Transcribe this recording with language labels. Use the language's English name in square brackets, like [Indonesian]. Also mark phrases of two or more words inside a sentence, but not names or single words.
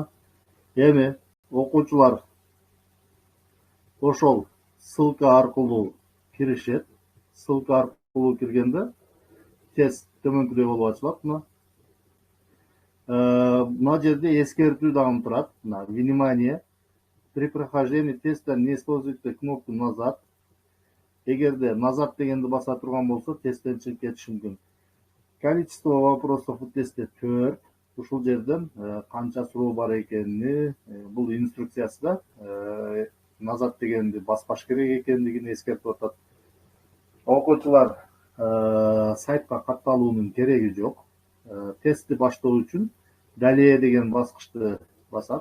[Kyrgyz] Эми окуучулар ошол ссылка аркылуу киришет. Ссылка аркылуу киргенде тест төмөнкүдөй болуп ачылат. Мына жерде эскертүү дагы турат. [Russian] Внимание! При прохождении теста не используйте кнопку назад. [Kyrgyz] Эгерде назад дегенди баса турган болсо, тесттен чыгып кетиши мүмкүн. [Russian] Количество вопросов в тесте 4. [Kyrgyz] Ушул жерден канча суроо бар экенини, бул инструкциясында назад дегенди баспаш керек экендигин эскертип атат. Окуучулар сайтка катталуунун кереги жок. Тестти баштоо үчүн далее деген баскычты басат.